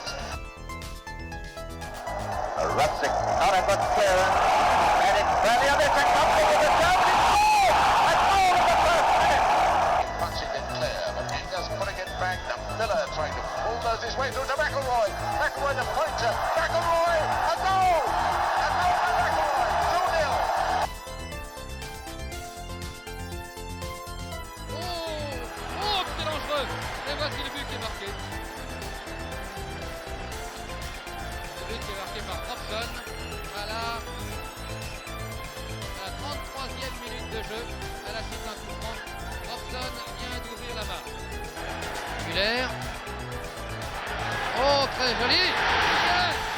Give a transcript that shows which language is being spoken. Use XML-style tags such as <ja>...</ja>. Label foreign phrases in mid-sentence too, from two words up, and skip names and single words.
<en>Rudzik, not a good clearance, and it's Burnley on this, and comes over the ground, it's goal! A goal in the first minute! Punching it clear, but Ingers putting it back, and Villa trying to bulldoze his way through to McIlroy. McIlroy the pointer, McIlroy, a goal! A goal by McIlroy, 2-0!</en> <sv>Åh, till avslut! Det var till mycket vackert.</sv> <fr>but qui est marqué par Robson à la 33e minute de jeu, à la suite d'un coup franc. Robson vient d'ouvrir la main. Muller. Oh, très joli. Yeah.</fr>